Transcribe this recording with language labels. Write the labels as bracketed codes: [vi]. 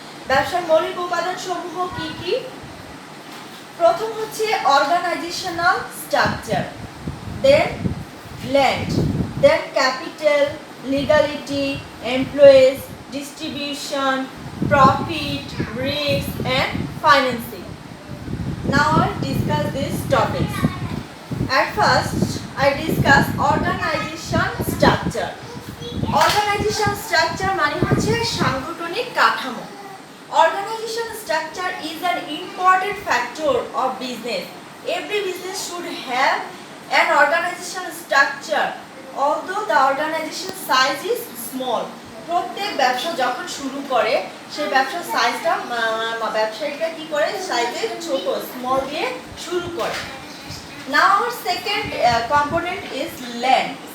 [bn] ব্যবসার মৌলিক উপাদানসমূহ কি কি? প্রথম হচ্ছে organisational structure, then land, then capital, legality, employees, [en] distribution, profit, risk and financing. Now I'll discuss these topics. At first, I discuss organization structure. [bn] Organization structure মানে হচ্ছে সাংগঠনিক কাঠামো। [en] Organization structure is an important factor of business. Every business should have an organization structure, although the organization size is small. [bn] প্রত্যেক ব্যবসা যখন শুরু করে সেই ব্যবসার সাইজটা ব্যবসায়ীরা কি করে, সাইজে ছোট স্মল দিয়ে শুরু করে। [en] Now our second component is land.